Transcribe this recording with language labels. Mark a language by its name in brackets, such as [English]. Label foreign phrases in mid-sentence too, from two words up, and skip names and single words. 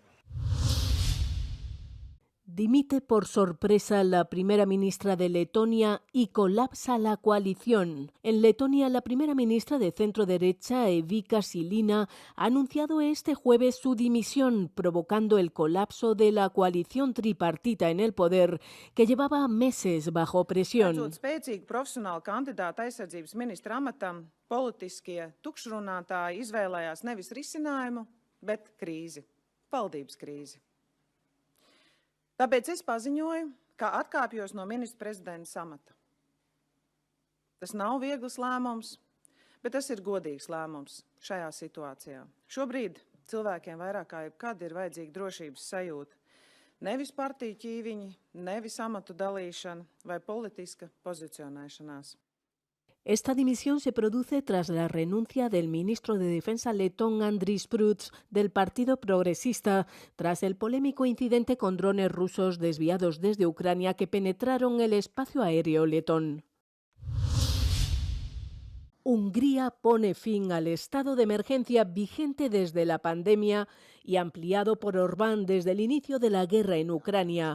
[Spanish] Dimite por sorpresa la primera ministra de Letonia y colapsa la coalición. En Letonia, la primera ministra de centro-derecha, Evika Silina, ha anunciado este jueves su dimisión, provocando el colapso de la coalición tripartita en el poder, que llevaba meses bajo presión. [Latvian] Spēcīgu profesionālu kandidātu aizsardzības ministra amatam, politiskie tukšrunātāji izvēlējās nevis risinājumu, bet krīzi, valdības krīzi. Tāpēc es paziņoju, ka atkāpjos no ministra prezidenta amata. Tas nav viegls lēmums, bet tas ir godīgs lēmums šajā situācijā. Šobrīd cilvēkiem vairāk kā jebkad ir vajadzīga drošības sajūta. Nevis partiju ķīviņi, nevis amatu dalīšana vai politiska pozicionēšanās. [Spanish] Esta dimisión se produce tras la renuncia del ministro de Defensa letón Andris Pruds del Partido Progresista, tras el polémico incidente con drones rusos desviados desde Ucrania que penetraron el espacio aéreo letón. Hungría pone fin al estado de emergencia vigente desde la pandemia y ampliado por Orbán desde el inicio de la guerra en Ucrania.